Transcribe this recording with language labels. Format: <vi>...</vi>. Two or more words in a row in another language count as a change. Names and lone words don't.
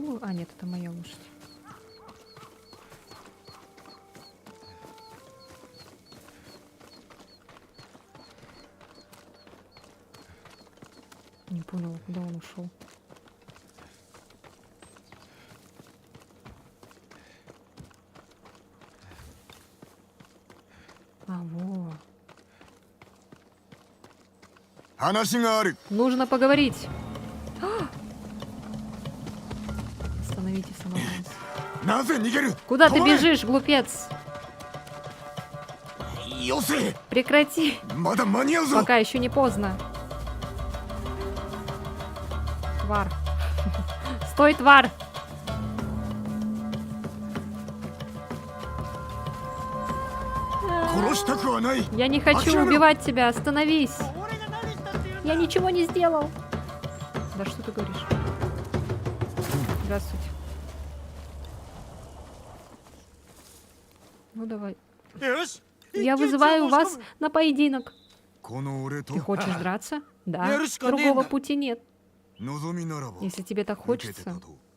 <ru>А, нет, это моя лошадь. Не понял, куда он ушел. А, во.</ru> <ja>話がある。</ja> <ru>Нужно поговорить. Остановите самозванца.</ru> <ja>なぜ逃げる。</ja> <ru>Куда ты</ru> <ja>止まれ。</ja> <ru>бежишь, глупец?</ru> <ja>よせ。</ja> <ru>Прекрати,</ru> <ja>まだ間に合うぞ。</ja> <ru>пока еще не поздно. Твар. Стой, твар!</ru> <ja>殺したくはない。</ja> <ru>Я не хочу Акира! убивать тебя, остановись. Я ничего не сделал. Да что ты говоришь? Здравствуйте. Ну давай.</ru> <ja>よし</ja> <ru>Я вызываю вас на поединок.</ru> <ja>この俺と</ja> <ru>Ты хочешь драться? Да. Ярышка, Другого Нина. пути нет.</ru> <ja>望みならば</ja> <ru>Если тебе так</ru> <ja>受けて</ja> <ru>хочется.</ru> <ja>立とう。</ja>